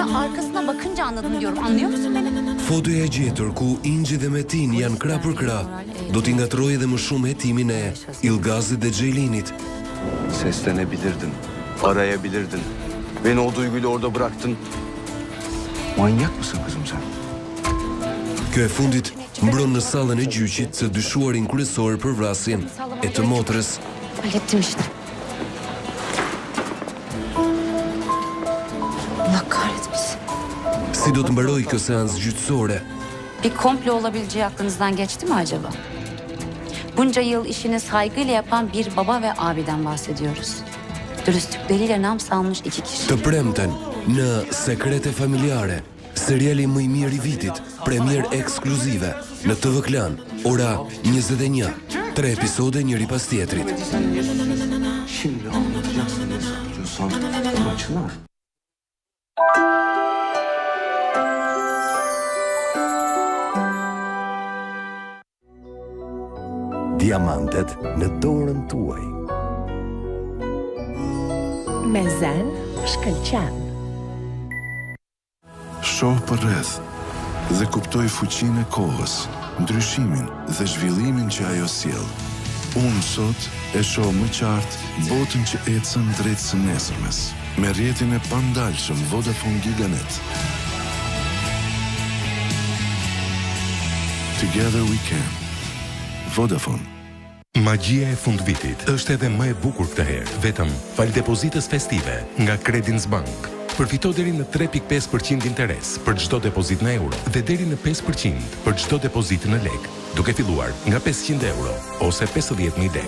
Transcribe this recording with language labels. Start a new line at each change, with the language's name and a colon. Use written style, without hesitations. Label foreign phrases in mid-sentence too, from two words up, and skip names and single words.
Turkish: arkasına bakınca anladım diyorum. Anlıyor musun beni?
Albanian: Fotoja e gjetur ku Ingji dhe Metin janë krah për krah, do t'i ngatrojë edhe më shumë hetimin e Ilgazit dhe Ceylinit.
Turkish: Seslenebilirdin, arayabilirdin. Beni o duyguyla orada bıraktın. Manyak mısın kızım sen?
Albanian: Kjo e fundit mbron në sallën e gjyqit të dyshuarin kryesor për vrasjen e të motrës.
Turkish: Hallettim işte. Allah kahretmesin.
Albanian: Si do të mbaroj kjo seancë gjyqësore?
Turkish: Bir komplo olabileceği aklınızdan geçti mi acaba? Bunca yıl işini saygıyla yapan bir baba ve abiden bahsediyoruz. Dürüstlükleriyle nam salmış iki kişi.
Albanian: Të premten në Sekrete Familjare, seriali më i mirë i vitit, premier ekskluzive në TV Klan, ora 21, 3 episode njëri pas tjetrit.
Turkish: Şimdi anlatacaksın ne saklıyorsan açılar.
Albanian: Diamantet në dorën tuaj. Me zen, shkëlqen. Shoh për rreth dhe kuptoj fuqinë e kohës, ndryshimin dhe zhvillimin që ajo sjell. Unë sot e shoh më qartë botën që ecën drejt së nesërmes, me rrjetin e pandalshëm Vodafone Giganet.
English: Together we can.
Albanian: Vodafone. Magjia e fundvitit është edhe më e bukur këtë herë, vetëm fal depozitës festive nga Credinbank. Përfito deri në 3.5% interes për çdo depozit në euro dhe deri në 5% për çdo depozit në lek, duke filluar nga 500 euro ose 50.000 lek.